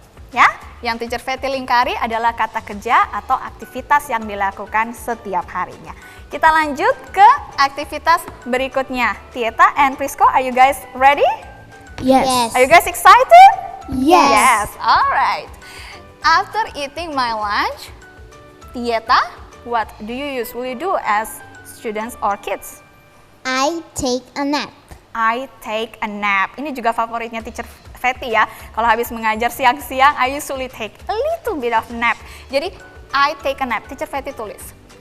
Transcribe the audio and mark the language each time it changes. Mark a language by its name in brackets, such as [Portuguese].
[Indonesian] Ya, yang Teacher Fetty lingkari adalah kata kerja atau aktivitas yang dilakukan setiap harinya. Kita lanjut ke aktivitas berikutnya. [English] Tieta and Prisco, are you guys ready? Yes. Are you guys excited? Yes. Alright. After eating my lunch, Tieta, what do you usually do as students or kids? I take a nap. I take a nap. [Indonesian] Ini juga favoritnya Teacher Fetty ya. Kalau habis mengajar siang-siang, [English] I usually take a little bit of nap. [Indonesian] Jadi, [English] I take a nap. Teacher Fetty [Indonesian] tulis.